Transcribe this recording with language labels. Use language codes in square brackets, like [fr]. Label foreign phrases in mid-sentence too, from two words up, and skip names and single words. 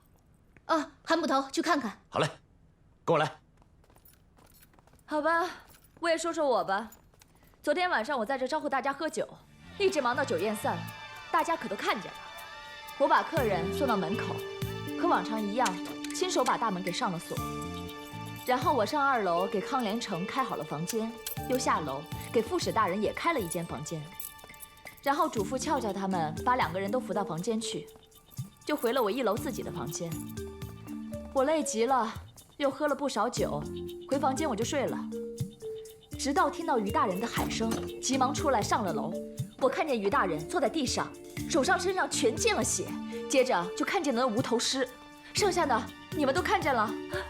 [zh] 韓捕頭去看看。好嘞，跟我來。好吧，我也說說我吧。昨天晚上我在這招呼大家喝酒，一直忙到酒宴散了，大家可都看見了。我把客人送到門口，和往常一樣，親手把大門給上了鎖。然後我上2樓給康連成開好了房間，又下樓給副使大人也開了一間房間，然後囑咐俏俏他們把2個人都扶到房間去，就回了我1樓自己的房間。我累極了，又喝了不少酒，回房間我就睡了。直到聽到於大人的喊聲，急忙出來上了樓。我看見於大人坐在地上，手上身上全見了血，接着就看見了那無頭屍，剩下的你們都看見了。